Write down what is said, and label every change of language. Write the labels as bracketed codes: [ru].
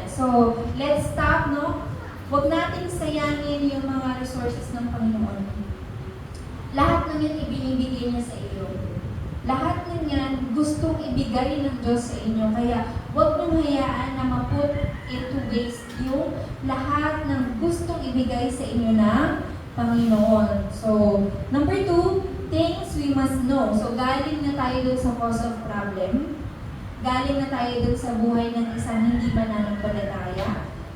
[en] So, let's stop, no? [tl] Huwag nating sayangin yung mga resources ng Panginoon. Lahat ng yan ibinibigay niya sa iyo. Lahat ng yan gustong ibigay ng Diyos sa inyo. Kaya huwag mong hayaan na ma-put into waste yung lahat ng gustong ibigay sa inyo ng Panginoon. [en] So, number 2, things we must know. [tl] So, galing na tayo dun sa cause of problem. Galing na tayo dun sa buhay ng isang hindi mananampalataya.